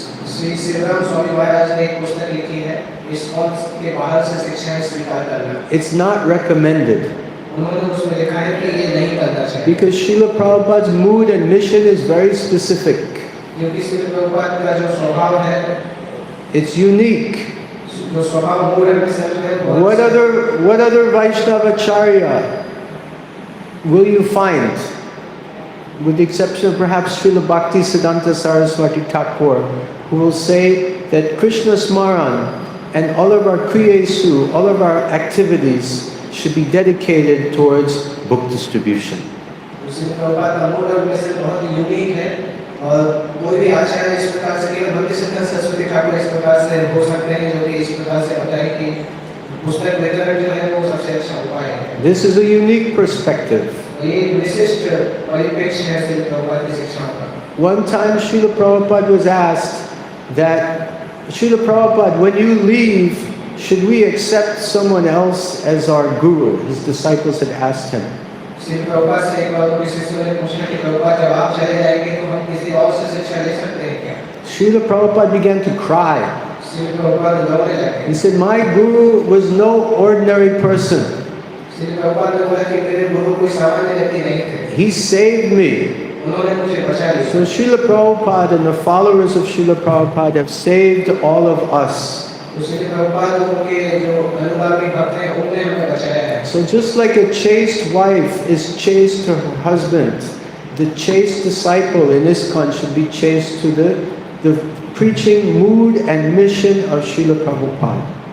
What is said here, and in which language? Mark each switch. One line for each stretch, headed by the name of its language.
Hindi: श्री शिवराम स्वामी महाराज ने एक पुस्तक लिखी है, ISKCON के बाहर से शिक्षाएं स्वीकार करना।
English: It's not recommended.
Hindi: उन्होंने उसमें लिखा है कि ये नहीं करना चाहिए।
English: Because Srila Prabhupada's mood and mission is very specific.
Hindi: क्योंकि श्री प्रभुपाद का जो स्वभाव है,
English: It's unique.
Hindi: जो स्वभाव मूल है वो
English: What other Vaishnavacharya will you find? With the exception of perhaps Srila Bhakti Siddhanta Saraswati Thakur, who will say that Krishna Smaran and all of our kriyesu, all of our activities should be dedicated towards book distribution.
Hindi: Shri Prabhupada का मूल और mission बहुत unique है और कोई भी आचार्य इस प्रकार से केवल भक्ति सिद्धांत सरस्वती ठाकुर इस प्रकार से हो सकते हैं जो कि इस प्रकार से बताए कि पुस्तक वितरण जो है वो सबसे अच्छा उपाय है।
English: This is a unique perspective.
Hindi: ये विशिष्ट परिप्रेक्ष्य है श्री प्रभुपाद की शिक्षाओं का।
English: One time Srila Prabhupada was asked that, Srila Prabhupada, when you leave should we accept someone else as our guru? His disciples had asked him.
Hindi: Shri Prabhupada से एक बार उनके शिष्यों ने पूछा कि प्रभुपाद जब आप चले जाएंगे तो हम किसी और से शिक्षा ले सकते हैं क्या?
English: Srila Prabhupada began to cry.
Hindi: Shri Prabhupada रोने लगे।
English: He said, my guru was no ordinary person.
Hindi: Shri Prabhupada ने बोला कि मेरे गुरु कोई सामान्य व्यक्ति नहीं थे।
English: He saved me.
Hindi: उन्होंने मुझे बचा लिया।
English: So Srila Prabhupada and the followers of Srila Prabhupada have saved all of us.
Hindi: Shri Prabhupada उनके जो अनुगामी भक्त हैं उन्होंने हमें बचाया है।
English: So just like a chaste wife is chaste to her husband, the chaste disciple in ISKCON should be chaste to the preaching mood and mission of Srila Prabhupada.